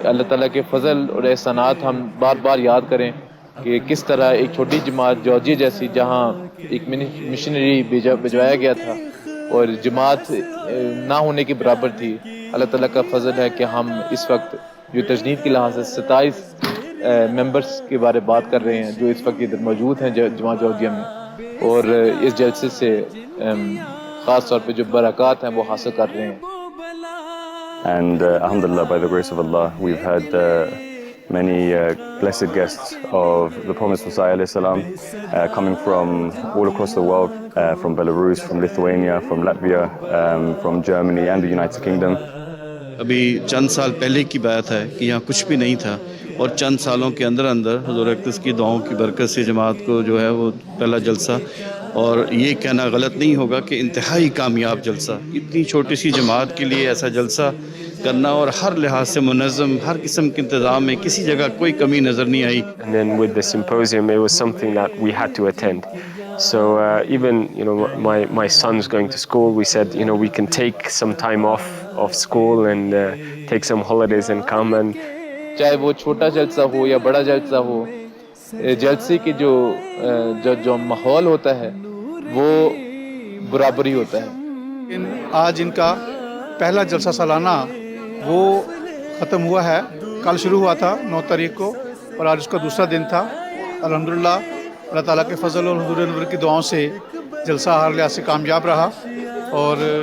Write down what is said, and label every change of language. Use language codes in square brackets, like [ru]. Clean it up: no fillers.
[ur] اللہ تعالیٰ کے فضل اور احسانات ہم بار بار یاد کریں کہ کس طرح ایک چھوٹی جماعت جارجیا جیسی، جہاں ایک مشنری بھجوایا گیا تھا اور جماعت نہ ہونے کے برابر تھی، اللہ تعالیٰ کا فضل ہے کہ ہم اس وقت جو تجنید کے لحاظ سے 27 ممبرس کے بارے بات کر رہے ہیں جو اس وقت ادھر موجود ہیں جماعت جارجیا میں، اور اس جلسے سے خاص طور پہ جو برکات ہیں وہ حاصل کر رہے ہیں۔ [en] And alhamdulillah, by the grace of Allah, we've had many blessed guests of the promised Messiah alayhi salam coming from all across the world, from Belarus, from Lithuania, from Latvia, from Germany and the United Kingdom. [ur] ابھی چند سال پہلے کی بات ہے کہ یہاں کچھ بھی نہیں تھا، اور چند سالوں کے اندر حضور اقدس کی دعاؤں کی برکت سے جماعت کو جو ہے وہ پہلا جلسہ، اور یہ کہنا غلط نہیں ہوگا کہ انتہائی کامیاب جلسہ، اتنی چھوٹی سی جماعت کے لیے ایسا جلسہ کرنا، اور ہر لحاظ سے منظم، ہر قسم کے انتظام میں کسی جگہ کوئی کمی نظر نہیں آئی۔ [en] And then with the symposium, it was something that we had to attend. So even my son's going to school, we said we can take some time off school and take some holidays and come. And [ur] چاہے وہ چھوٹا جلسہ ہو یا بڑا جلسہ ہو، جلسے کے جو ماحول ہوتا ہے وہ برابری ہوتا ہے۔ آج ان کا پہلا جلسہ سالانہ وہ ختم ہوا ہے، کل شروع ہوا تھا 9 تاریخ کو، اور آج اس کا دوسرا دن تھا۔ الحمدللہ اللہ تعالیٰ کے فضل اور حضور انور کی دعاؤں سے جلسہ ہر لحاظ سے کامیاب رہا، اور